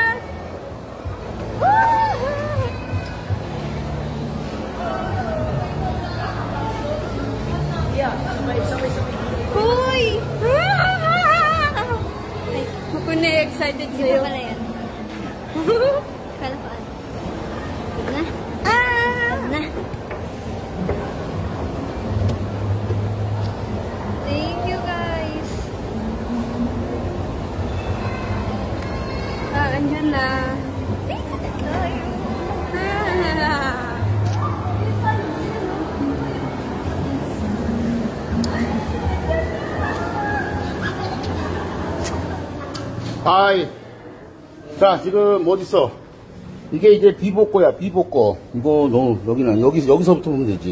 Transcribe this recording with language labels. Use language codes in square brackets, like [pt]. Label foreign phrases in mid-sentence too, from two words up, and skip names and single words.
[tl] Yeah, sabay. Hoy! Ay, ako na excited Hindi sa'yo. pa pala yan. Kala ko ano. Ito na. Ah! Ito na. [en] Thank you, guys. [tl] Ah, andyan na. Tayo. Ah! [ko] 아이. 자, 지금 어디 있어? 이게 이제 비복고야, 비복고. 이거 너 여기는 여기서부터 보면 되지.